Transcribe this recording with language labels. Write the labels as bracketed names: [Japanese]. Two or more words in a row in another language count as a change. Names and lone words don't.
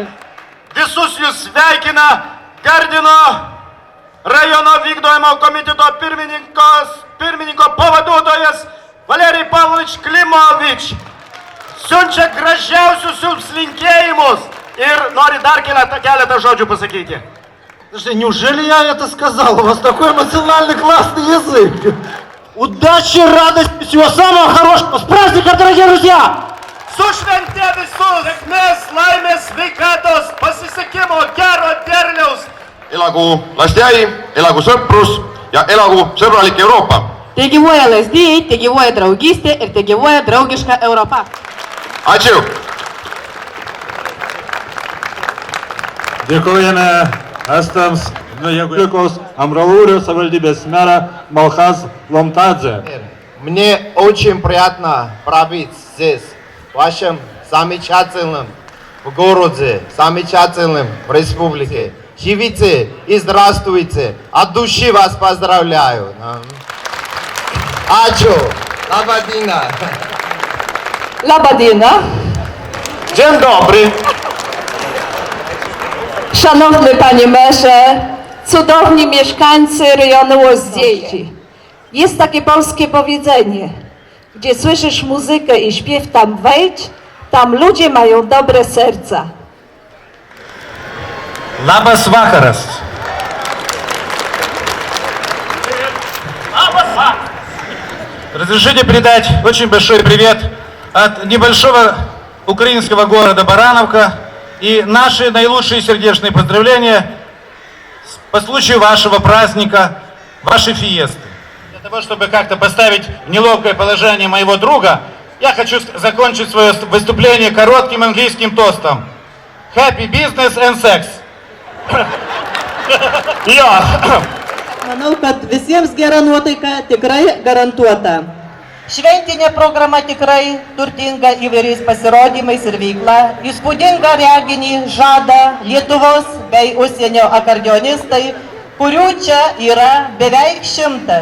[Lithuanian] Visus jūs sveikina Gardino rajono vykdojimo komiteto pirmininko pavaduotojas Valerijus Pavlovič Klimovič. Siunčia gražiausius jums linkėjimus ir nori dar keletą žodžių pasakyti. [Russian] Неужели я это сказал? У вас такой эмоциональный классный язык. Удачи, радости, всего самого хорошего. С праздником, дорогие друзья! [Lithuanian] Su švente visus, sėkmės, laimės, sveikatos, pasisekimo, gero derliaus. [Estonian] Elagu lasteai, elagu sõprus ja elagu sõbralik Euroopa. [Lithuanian] Te gyvuoja lazdijai, te gyvuoja draugystė ir te gyvuoja draugiška Europa. Ačiū. Dėkojame estams Jėgulikos Amralūrio savivaldybės merą Малхаз Ломтадзе. [Russian] Мне очень приятно пробыть здесь, в вашем замечательном городе, замечательном республике. Живите и здравствуйте. От души вас поздравляю. [Lithuanian] Ačiū. Laba diena. Laba diena. [Polish] Dzień dobry. Szanowny Panie Merze, cudowni mieszkańcy rejonu Łozdziejki. Jest takie polskie powiedzenie, gdzie słyszysz muzykę i śpiew, tam wejdź, tam ludzie mają dobre serca. [Lithuanian] Labas vakaras. [Russian] Разрешите передать очень большой привет от небольшого украинского города Барановка и наши наилучшие сердечные поздравления по случаю вашего праздника, вашей фиесты. Для того, чтобы как-то поставить в неловкое положение моего друга, я хочу закончить свое выступление коротким английским тостом. [English] Happy business and sex. [Lithuanian] Manau, kad visiems gera nuotaika tikrai garantuota. Šventinė programa tikrai turtinga įvairiais pasirodymais ir veikla. Įspūdingą reginį žada Lietuvos bei užsienio akordeonistai, kurių čia yra beveik 100.